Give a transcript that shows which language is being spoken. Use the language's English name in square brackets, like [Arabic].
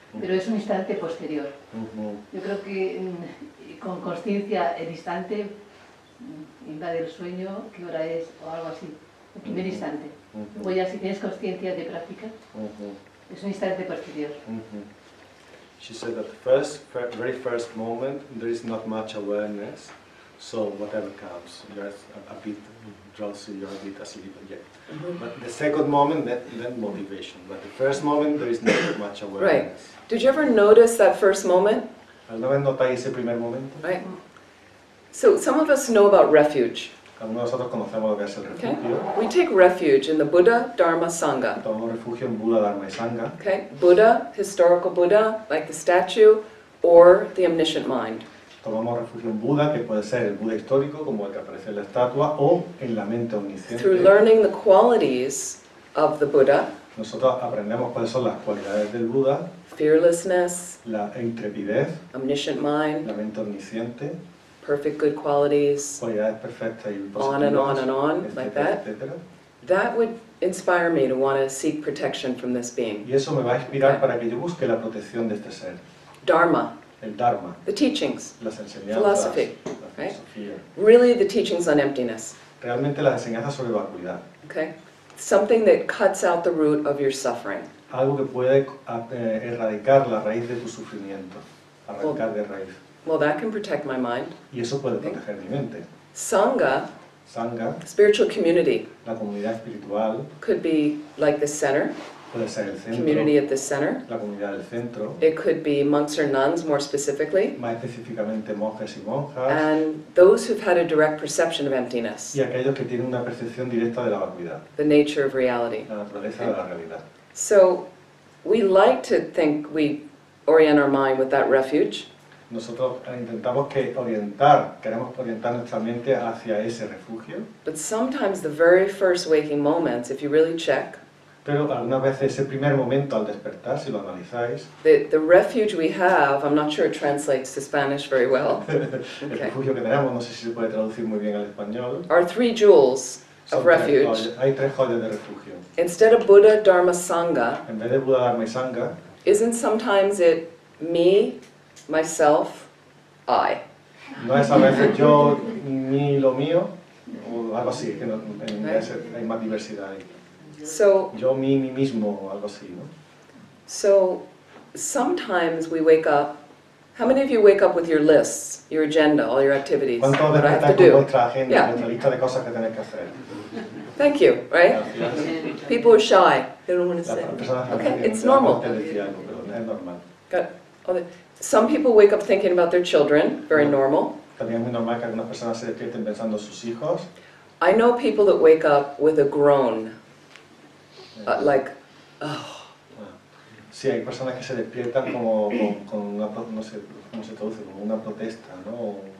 [Spanish] Pero es un instante posterior. Yo creo que con consciencia el instante invade el sueño, qué hora es o algo así. El primer instante. Luego ya si tienes consciencia de práctica, es un instante posterior. [English] She said that the very first moment, there is not much awareness, so whatever comes, you're a bit drowsy, you're a bit asleep, yeah. But the second moment, then motivation. But the first moment, there is not much awareness. Right. Did you ever notice that first moment? [Spanish] ¿Alguna vez notáis ese primer momento? [English] Right. So some of us know about refuge. [Spanish] Algunos de nosotros conocemos lo que es el [English] Okay. [Spanish] refugio. [English] We take refuge in the Buddha, Dharma, Sangha. [Spanish] Tomamos refugio en Buda, Dharma y Sangha. [English] Okay. Buddha, historical Buddha, like the statue, or the omniscient mind. [Spanish] Tomamos refugio en Buda, que puede ser el Buda histórico, como el que aparece en la estatua, o en la mente omnisciente. [English] Through learning the qualities of the Buddha, [Spanish] Nosotros aprendemos cuáles son las cualidades del Buda, [English] fearlessness, [Spanish] la intrepidez, [English] omniscient mind, [Spanish] la mente omnisciente, [English] perfect good qualities, [Spanish] cualidades perfectas y [English] on and on [Spanish] positivas, [English] and on, [Spanish] etcétera, [English] like that. [Spanish] etcétera. [English] That would inspire me to want to seek protection from this being. [Spanish] Y eso me va a inspirar para que yo busque la protección de este ser. [English] Dharma, [Spanish] El Dharma, [English] the teachings, [Spanish] las enseñanzas, [English] philosophy, [Spanish] la [English] right? [Spanish] filosofía. [English] Really the teachings on emptiness, [Spanish] Realmente las enseñanzas sobre vacuidad. [English] okay? Something that cuts out the root of your suffering. [Spanish] Algo que puede erradicar la raíz de tu sufrimiento, arrancar de raíz. [English] Well, that can protect my mind. [Spanish] Y eso puede proteger mi mente. [English] Sangha, [Spanish] Sangha, [English] spiritual community, [Spanish] la comunidad espiritual, [English] could be like the center, [Spanish] puede ser el centro, [English] community at the center. [Spanish] la comunidad del centro, [English] It could be monks or nuns, more specifically, [Spanish] más específicamente monjes y monjas, [English] and those who've had a direct perception of emptiness, [Spanish] y aquellos que tienen una percepción directa de la vacuidad, [English] the nature of reality. [Spanish] la naturaleza de la realidad. [English] So we like to think we orient our mind with that refuge, [Spanish] Nosotros intentamos queremos orientar nuestra mente hacia ese refugio, [English] but sometimes the very first waking moments, if you really check, [Spanish] pero algunas veces ese primer momento al despertar, si lo analizáis, [English] the refuge we have, I'm not sure it translates to Spanish very well, [Spanish] el refugio que tenemos, no sé si se puede traducir muy bien al español, [English] are three jewels [Spanish] son [English] of refuge. [Spanish] hay tres joyas de refugio. [English] Instead of Buddha, Dharma, Sangha, [Spanish] En vez de Buda, Dharma y Sangha, [English] isn't sometimes it me, myself, I? [Spanish] no es a veces yo, mi, lo mío, o algo así, que en inglés hay más diversidad ahí. [English] So, [Spanish] Yo, mí mismo, o algo así, ¿no? [English] so sometimes we wake up. How many of you wake up with your lists, your agenda, all your activities? [Spanish] ¿Cuántos [English] What I have to [Spanish] despertáis con [English] do? [Spanish] vuestra agenda, [English] Yeah. [Spanish] vuestra lista de cosas que tenéis que hacer? [English] Thank you, right? [Spanish] Gracias. [English] People are shy. They don't want to [Spanish] Las [English] say. [Spanish] personas [English] Okay, it's [Spanish] te [English] normal. [Spanish] decía algo, pero es normal. [English] Got all the, some people wake up thinking about their children, very normal. [Spanish] También es muy normal que algunas personas se despierten pensando en sus hijos. [English] I know people that wake up with a groan, like, oh, [Spanish] Sí, hay personas que se despiertan como con una, no sé cómo se traduce, como una protesta, ¿no?